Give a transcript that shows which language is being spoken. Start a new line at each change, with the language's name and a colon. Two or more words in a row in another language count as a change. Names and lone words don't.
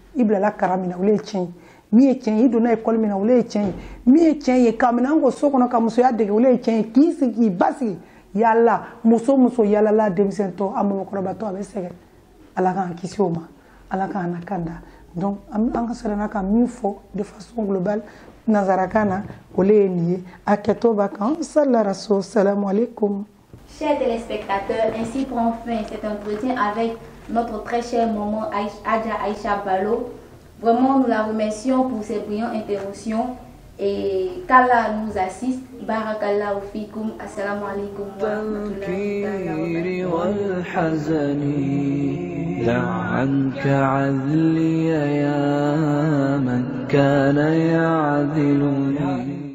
Bambara: i bilala kara min na o le ye tiɲɛ ye min ye tiɲɛ ye i donna école min na o le ye tiɲɛ ye min ye tiɲɛ ye k'a minɛ an ko so kɔnɔ ka musoya dege o le ye tiɲɛ ye k'i sigi k'i basigi yala muso muso yalala denmisɛntɔ a mɔgɔkɔrɔbatɔ a bɛ sɛgɛn ala k'an kisi o ma ala k'an lakanda donc an ka sɔrɔ ka min fɔ
French: de façon globale
Bambara: nazarakan na o le ye nin ye a kɛtɔ b'a kan
Arabic: صلى الله عليه وسلم عليكم.
French: Chers téléspectateurs, ainsi prend fin cet entretien avec notre très chère maman Adja Aïcha Ballo. Vraiment, nous la remercions pour ses brillantes interventions et qu'Allah nous assiste.
Arabic: بارك الله فيكم. السلام عليكم ورحمة الله وبركاته. دع عنك عذلي يا من كان يعذلني